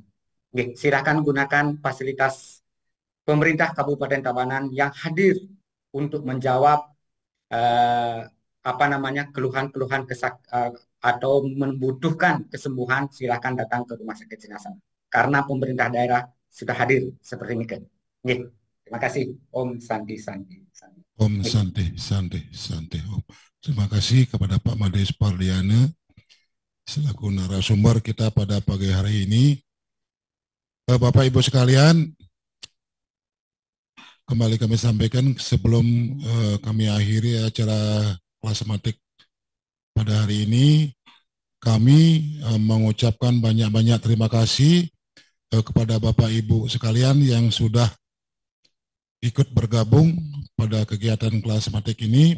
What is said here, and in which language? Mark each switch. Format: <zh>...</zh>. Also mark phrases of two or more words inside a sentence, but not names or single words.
<id>Silakan gunakan fasilitas pemerintah Kabupaten Tabanan yang hadir untuk menjawab keluhan-keluhan atau membutuhkan kesembuhan. Silakan datang ke Rumah Sakit Singasana karena pemerintah daerah sudah hadir seperti ini. Terima kasih. Om Santi. Om Santi. Om. Terima kasih kepada Pak Made Spardiana selaku narasumber kita pada pagi hari ini. Bapak Ibu sekalian, kembali kami sampaikan sebelum kami akhiri acara kelas matik pada hari ini, kami mengucapkan banyak-banyak terima kasih kepada Bapak Ibu sekalian yang sudah ikut bergabung pada kegiatan kelas matik ini.</id>